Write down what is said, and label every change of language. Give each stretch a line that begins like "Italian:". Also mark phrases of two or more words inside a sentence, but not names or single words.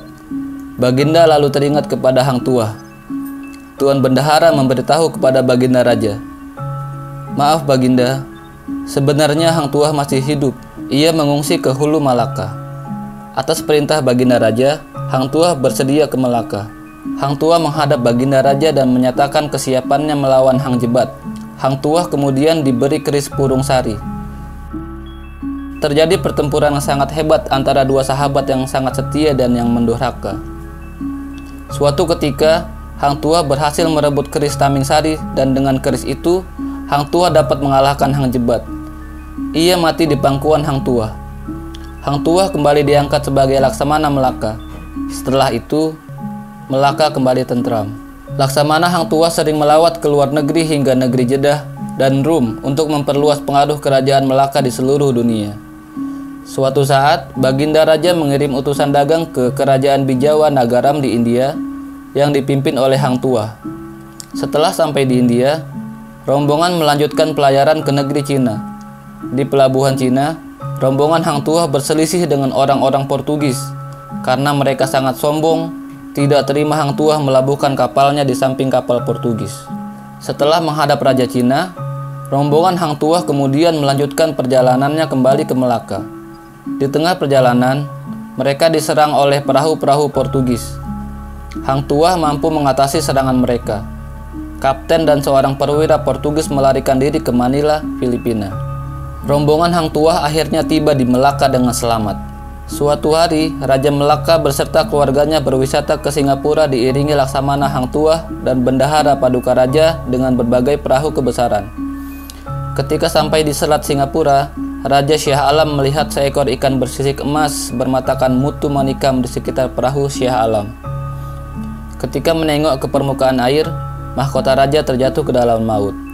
Indonesian: Baginda lalu teringat kepada Hang Tuah. Tuan Bendahara memberitahu kepada Baginda Raja, "Maaf Baginda, sebenarnya Hang Tuah masih hidup. Ia mengungsi ke hulu Malaka." Atas perintah Baginda Raja, Hang Tuah bersedia ke Melaka. Hang Tuah menghadap Baginda Raja dan menyatakan kesiapannya melawan Hang Jebat. Hang Tuah kemudian diberi keris Purung Sari. Terjadi pertempuran yang sangat hebat antara dua sahabat yang sangat setia dan yang mendurhaka. Suatu ketika, Hang Tuah berhasil merebut keris Tamingsari dan dengan keris itu, Hang Tuah dapat mengalahkan Hang Jebat. Ia mati di pangkuan Hang Tuah. Hang Tuah kembali diangkat sebagai Laksamana Melaka. Setelah itu, Melaka kembali tentram. Laksamana Hang Tuah sering melawat ke luar negeri hingga negeri Jeddah dan Rum untuk memperluas pengaruh kerajaan Melaka di seluruh dunia. Suatu saat, Baginda Raja mengirim utusan dagang ke kerajaan Bijawa Nagaram di India yang dipimpin oleh Hang Tuah. Setelah sampai di India, rombongan melanjutkan pelayaran ke negeri Cina. Di pelabuhan Cina, rombongan Hang Tuah berselisih dengan orang-orang Portugis karena mereka sangat sombong, tidak terima Hang Tuah melabuhkan kapalnya di samping kapal Portugis. Setelah menghadap Raja Cina, rombongan Hang Tuah kemudian melanjutkan perjalanannya kembali ke Melaka. Di tengah perjalanan, mereka diserang oleh perahu-perahu Portugis. Hang Tuah mampu mengatasi serangan mereka. Kapten dan seorang perwira Portugis melarikan diri ke Manila, Filipina. Rombongan Hang Tuah akhirnya tiba di Melaka dengan selamat. Suatu hari, Raja Melaka beserta keluarganya berwisata ke Singapura diiringi Laksamana Hang Tuah dan Bendahara Paduka Raja dengan berbagai perahu kebesaran. Ketika sampai di Selat Singapura, Raja Shah Alam melihat seekor ikan bersisik emas bermatakan mutu manikam di sekitar perahu Shah Alam. Ketika menengok ke permukaan air, mahkota raja terjatuh ke dalam laut.